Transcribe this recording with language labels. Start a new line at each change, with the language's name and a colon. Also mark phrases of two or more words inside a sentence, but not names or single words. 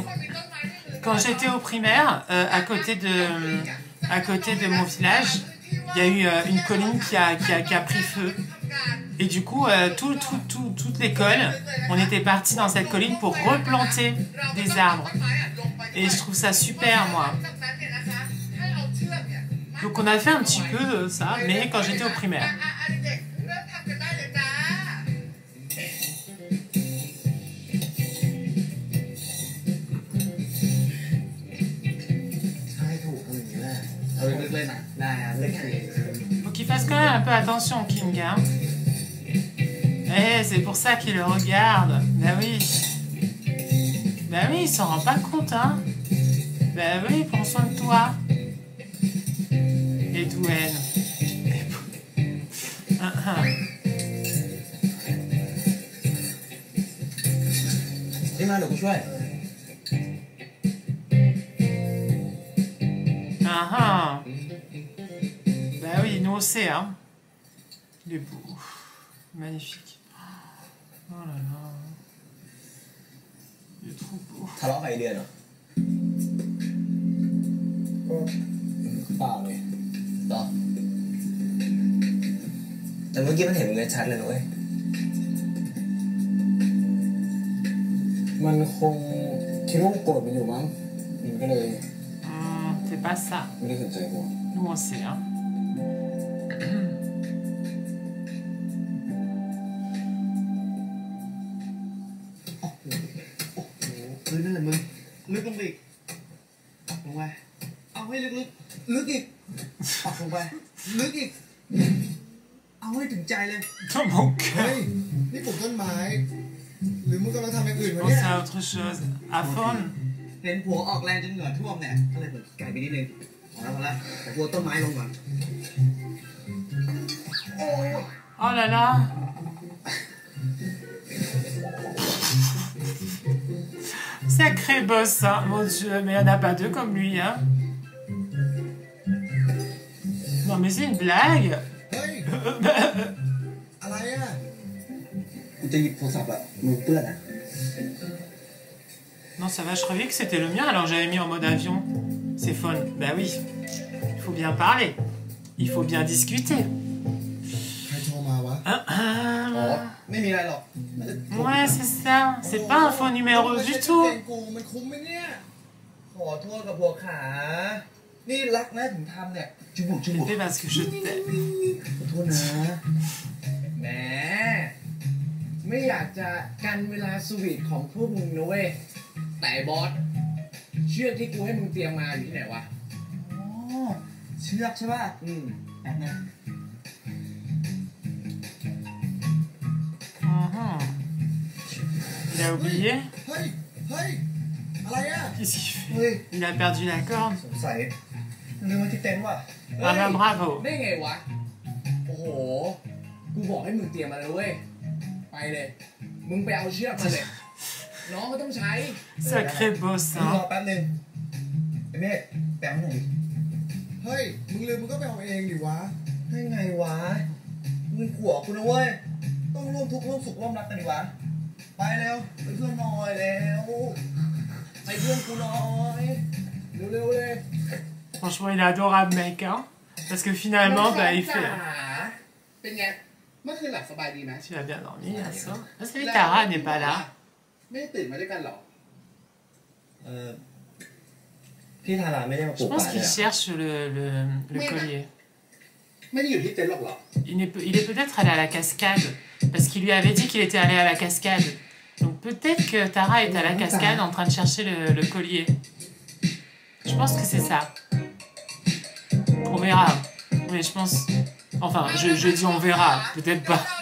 French: Quand j'étais au primaire, à côté de mon village, il y a eu une colline qui a pris feu. Et du coup, toute l'école, on était partis dans cette colline pour replanter des arbres. Et je trouve ça super, moi. Donc on a fait un petit peu ça, mais quand j'étais au primaire.
Thai: ใช่ถูกเอาอย่างนี้แหละ เอาลึกๆเลยนะ ได้ครับเล็กคือ
French: Faut qu'il fasse quand même un peu attention, King. Hein. Eh, c'est pour ça qu'il le regarde. Bah oui. Bah oui, il s'en rend pas compte, hein. Bah oui, prends soin de toi. Et Dwayne. Ah.
Thai: นี่มาเดี๋ยวกูช่วย Ah.
French: Bah oui, nous on sait, hein. Il est beau. Magnifique. Oh là là. Il est trop beau.
Thai: ทะเลาะกับไอเดือนเหรอเปล่าเลยหรอแต่เมื่อกี้มันเห็นมึงชัดเลยนะเว้ยมันคงคิดว่ากูโกรธมันอยู่มั้งมันก็เลย
French: C'est pas ça.
Thai: ไม่ได้สนใจกู
French: Nous on sait, hein.
Thai: นั่นแหละมึงลึกลงไปอีกปักลงไปเอาให้ลึกๆลึกอีกปักลงไปลึกอีกเอาให้ถึงใจเลย
French: Dans mon
Thai: เฮ้ย
French: cœur.
Thai: นี่ปลูกต้นไม้ หรือมึงกำลังทำอย่างอื่นวะเนี่ย
French: Pense à autre chose. À fond.
Thai: เห็นผัวออกแรงจนเหงื่อท่วมเนี่ยก็เลยเปิดไก่ไปนิดนึงพอแล้วแต่กลัวต้นไม้ลงก่อน
French: Oh là là. Sacré boss, hein. Mon Dieu, mais il n'y en a pas deux comme lui, hein. Non, mais c'est une blague.
Thai: เฮ้ย อะไรอ่ะ กูจะหยิบโทรศัพท์อะมือเปื้อนอะ
French: Non, ça va, je croyais que c'était le mien, alors j'avais mis en mode avion. C'est fun. Bah oui. Il faut bien parler. Il faut bien discuter.
Thai: ใครโทรมาวะ Ah, อ๋อ ah. ไม่มีอะไรหรอก
French: Ouais, c'est ça. C'est pas un faux numéro du tout.
Thai: เกงกูมันคุ้มไหมเนี่ย ขอโทษกับผัวขา นี่รักนะถึงทำเนี่ยจุบุกจุบุก
French: C'est parce que je t'aime.
Thai: ขอโทษนะแหมไม่อยากจะกันเวลาสวีทของพวกมึงนะเว้ยแต่บอสเชือกที่กูให้มึงเตรียมมาอยู่ที่ไหนวะอ๋อเชือกใช่ป่ะแป๊บนะ Mhm.
French: Il a oublié.
Thai: เฮ้ย เฮ้ย อะไรอ่ะ
French: Qu'est-ce qu'il fait?
Thai: เฮ้ย
French: Il a perdu la corde.
Thai: สงสัยลืมไว้ที่เต็นท์ว่ะ
French: Ah bah bravo.
Thai: ได้ไงวะ โอ้โห กูบอกให้มึงเตรียมมาเลยเว้ย ไปเลย มึงไปเอาเชือกมาเลย น้องก็ต้องใช้
French: Sacré boss,
Thai: รอ
French: hein.
Thai: แป๊บนึงไอ้เมฆแปลงหน่อยดิ เฮ้ย มึงลืมมึงก็ไปเอาเองดิวะ ให้ไงวะมึงขัวกูนะเว้ยต้องร่วมทุกข์ร่วมสุขร่วมรักกันดิวะไปเร็วไปเพื่อนหน่อยแล้วไปเพื่อนกูหน่อยเร็วๆเลย
French: Franchement, il est adorable, mec, hein. Parce que finalement, bah, il fait.
Thai: เป็นไง เมื่อคืนหลับสบายดีไหม
French: Tu as bien dormi, là, ça? Ah, c'est vrai, Tara n'est pas là.
Thai: ไม่ได้ตื่นมาด้วยกันหรอ พี่ทาราไม่ได้มาปลู
French: Je
Thai: ก
French: pense
Thai: ป่า
French: qu'il
Thai: เนี่ย
French: cherche le collier.
Thai: ไม่ได้อยู่ที่เต็นท์หรอกเหรอ
French: Il est peut-être allé à la cascade. Parce qu'il lui avait dit qu'il était allé à la cascade. Donc peut-être que Tara est à la cascade en train de chercher le collier. Je pense que c'est ça. On verra. Mais je pense... Enfin, je dis on verra. Peut-être pas.